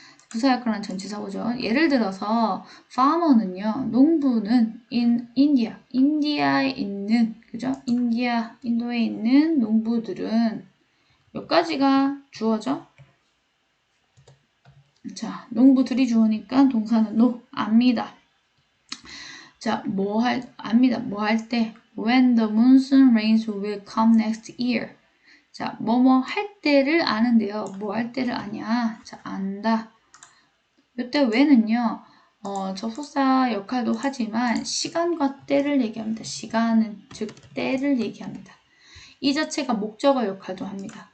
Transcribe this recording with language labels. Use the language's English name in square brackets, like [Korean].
[Korean] 부사 역할은 전치사고죠. 예를 들어서 farmer는요, 농부는 [English] in India, [Korean] 인디아에 있는, 그죠? 인도에 있는 농부들은 몇 가지가 주어져? 자, 농부들이 주어니까 동사는 no, 압니다. 자, 압니다. 뭐 할 때? [English] When the monsoon rains will come next year. [Korean] 자, 뭐뭐 할 때를 아는데요. 뭐 할 때를 아냐? 자, 안다. 이때 when은요, 접속사 역할도 하지만 시간과 때를 얘기합니다. 시간은, 즉, 때를 얘기합니다. 이 자체가 목적어 역할도 합니다.